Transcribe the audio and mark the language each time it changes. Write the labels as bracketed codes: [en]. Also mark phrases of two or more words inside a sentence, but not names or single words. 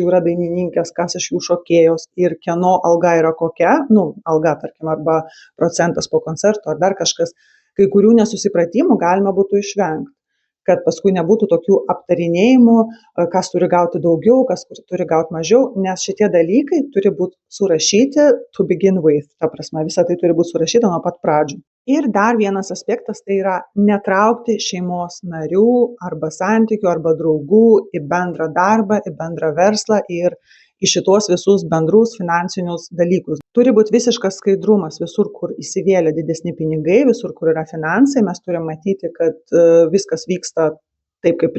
[lt] jų yra dainininkės, kas iš jų šokėjos ir kieno alga yra kokia, alga, tarkim, arba procentas po koncerto ar dar kažkas, kai kurių nesusipratimų galima būtų išvengti, kad paskui nebūtų tokių aptarinėjimų, kas turi gauti daugiau, kas turi gauti mažiau, nes šitie dalykai turi būti surašyti [en] to begin with, [lt] ta prasme, visa tai turi būti surašyta nuo pat pradžių. Ir dar vienas aspektas tai yra netraukti šeimos narių arba santykių arba draugų į bendrą darbą, į bendrą verslą ir į šitos visus bendrus finansinius dalykus. Turi būti visiškas skaidrumas visur, kur įsivėlė didesni pinigai, visur, kur yra finansai, mes turime matyti, kad viskas vyksta taip, kaip